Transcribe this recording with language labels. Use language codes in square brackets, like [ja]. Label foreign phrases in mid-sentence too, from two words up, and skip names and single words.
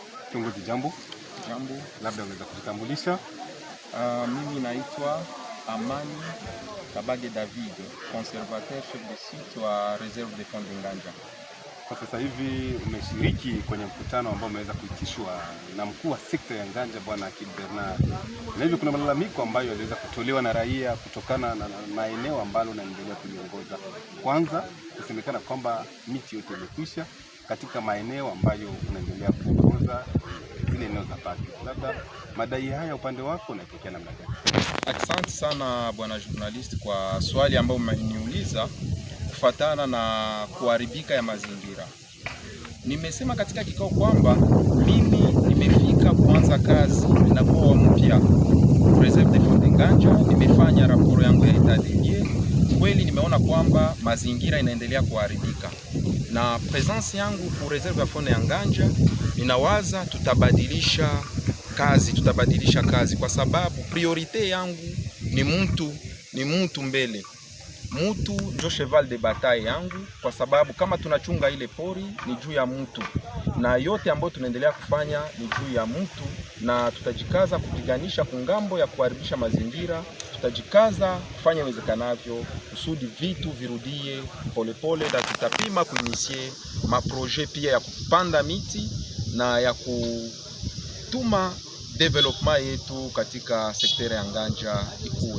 [sw] Kiongozi jambo. Jambo. Labda unaweza kujitambulisha? Mimi naitwa Amani Kabage David, [fr] conservateur chef de site [sw] wa Reserve de Fonds de Nganja. Kwa sasa hivi umeshiriki kwenye mkutano ambao umeweza kuitishwa na mkuu wa sekta ya Nganja Bwana Akil Bernard. Na hivyo kuna malalamiko ambayo yaliweza kutolewa na raia kutokana na maeneo ambalo unaendelea kuliongoza. Kwanza kusemekana kwamba miti yote imekwisha katika maeneo ambayo unaendelea kuongoza, zile eneo za park. Labda madai haya upande wako unaelekea namna gani? Asante sana bwana journalist kwa swali ambao mmeniuliza kufuatana na kuharibika ya mazingira. Nimesema katika kikao kwamba mimi nimefika kuanza kazi na kwa mpya Reserve de Fonds de Nganja. Nimefanya raporo yangu ya [fr] etat des lieux. [sw] Kweli nimeona kwamba mazingira inaendelea kuharibika, na presence yangu ku Reserve ya Fonds ya Nganja ninawaza tutabadilisha kazi kwa sababu priorite yangu ni mtu mbele. Mtu ndio [fr] cheval de bataille [sw] yangu, kwa sababu kama tunachunga ile pori ni juu ya mtu, na yote ambayo tunaendelea kufanya ni juu ya mtu, na tutajikaza kupiganisha kungambo ya kuharibisha mazingira. Tutajikaza kufanya uwezekanavyo kusudi vitu virudie polepole, na tutapima kuinisie maprojet pia ya kupanda miti na ya kutuma development yetu katika sekta ya Nganja ikue.